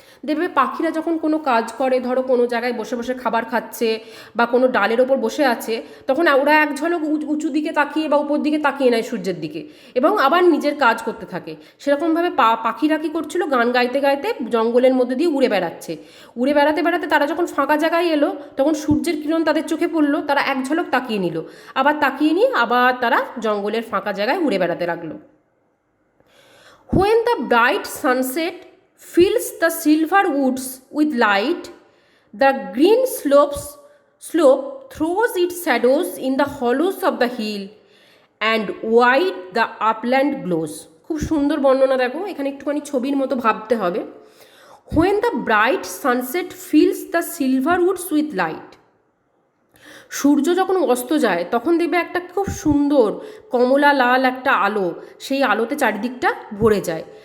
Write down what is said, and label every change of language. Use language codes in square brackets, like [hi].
[bn] দেখবে পাখিরা যখন কোনো কাজ করে, ধরো কোনো জায়গায় বসে বসে খাবার খাচ্ছে বা কোনো ডালের ওপর বসে আছে, তখন ওরা এক ঝলক উঁচু দিকে তাকিয়ে বা উপর দিকে তাকিয়ে নেয় সূর্যের দিকে, এবং আবার নিজের কাজ করতে থাকে। সেরকমভাবে পাখিরা কী করছিল? গান গাইতে গাইতে জঙ্গলের মধ্যে দিয়ে উড়ে বেড়াচ্ছে। উড়ে বেড়াতে বেড়াতে তারা যখন ফাঁকা জায়গায় এলো, তখন সূর্যের কিরণ তাদের চোখে পড়লো, তারা এক ঝলক তাকিয়ে নিল, আবার তাকিয়ে নিয়ে আবার তারা জঙ্গলের ফাঁকা জায়গায় উড়ে বেড়াতে লাগলো। [en] When the bright sunset fills the silver woods with light, the green slope throws its shadows in the hollows of the hill, and wide the upland glows. [bn] খুব সুন্দর বর্ণনা, দেখো এখানে একটুখানি ছবির মতো ভাবতে হবে। [en] When the bright sunset fills the silver woods with light, [bn] সূর্য যখন অস্ত যায় তখন দেখবে একটা খুব সুন্দর কমলা লাল একটা আলো, সেই আলোতে চারিদিকটা ভরে যায়।